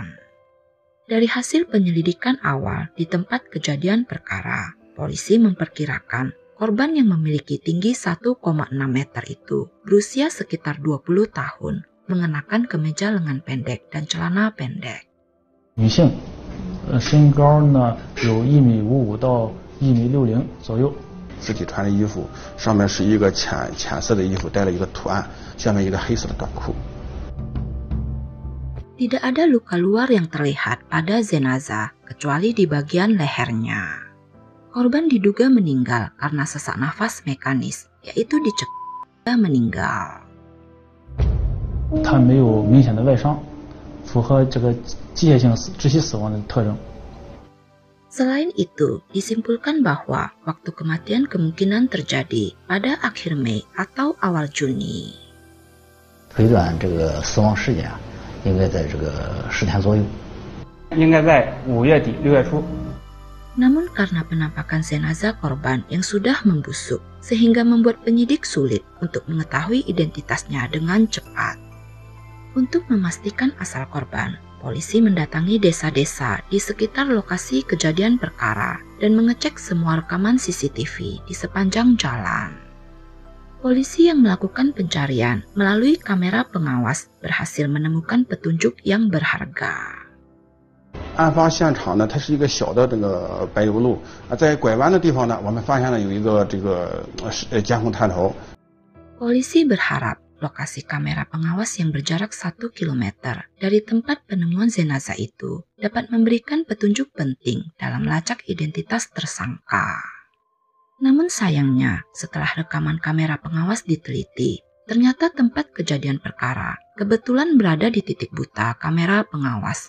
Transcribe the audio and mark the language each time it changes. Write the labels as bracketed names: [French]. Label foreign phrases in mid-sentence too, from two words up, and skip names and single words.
[Indonesian] Dari hasil penyelidikan awal di tempat kejadian perkara, polisi memperkirakan korban yang memiliki tinggi 1,6 meter itu berusia sekitar 20 tahun, mengenakan kemeja lengan pendek dan celana pendek. [Chinese] 女性，身高呢有1.55米到1.60米左右。尸体穿的衣服上面是一个浅色的衣服，带了一个图案，下面一个黑色的短裤。 [Indonesian] Tidak ada luka luar yang terlihat pada jenazah kecuali di bagian lehernya. Korban diduga meninggal karena sesak nafas mekanis, yaitu dicekik meninggal. [Chinese] 他没有明显的外伤，符合这个机械性窒息死亡的特征。 [Indonesian] Selain itu, disimpulkan bahwa waktu kematian kemungkinan terjadi pada akhir Mei atau awal Juni. [Chinese] 推断这个死亡时间应该在这个10天左右。应该在5月底6月初。 [Indonesian] Namun karena penampakan jenazah korban yang sudah membusuk, sehingga membuat penyidik sulit untuk mengetahui identitasnya dengan cepat. Untuk memastikan asal korban, polisi mendatangi desa-desa di sekitar lokasi kejadian perkara dan mengecek semua rekaman CCTV di sepanjang jalan. Polisi yang melakukan pencarian melalui kamera pengawas berhasil menemukan petunjuk yang berharga. [Chinese] 案发现场呢，它是一个小的这个柏油路在拐弯的地方呢，我们发现了有一个这个监控探头。 [Indonesian] Polisi berharap lokasi kamera pengawas yang berjarak 1 km dari tempat penemuan jenazah itu dapat memberikan petunjuk penting dalam melacak identitas tersangka. Namun sayangnya, setelah rekaman kamera pengawas diteliti, ternyata tempat kejadian perkara kebetulan berada di titik buta kamera pengawas.